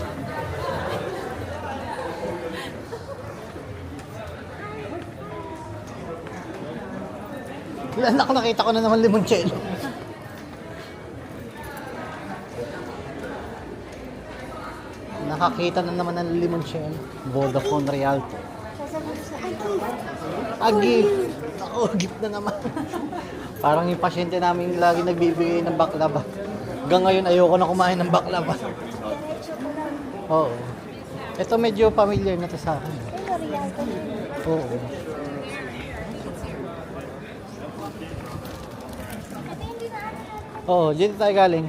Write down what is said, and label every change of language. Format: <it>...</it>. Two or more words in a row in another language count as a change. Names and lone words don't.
<tl>Anak, nakita ko na naman limoncello. Nakakita na naman ng limoncello. Vodafone Rialto. Sasabihin sa Gift. Ako, gift na naman. Parang yung pasyente namin lagi nagbibigay ng baklava. Hanggang ngayon ayoko na kumain ng baklava. Oo. Ito medyo familiar na to sa akin. Oo. Oo, dito tayo galing.</tl>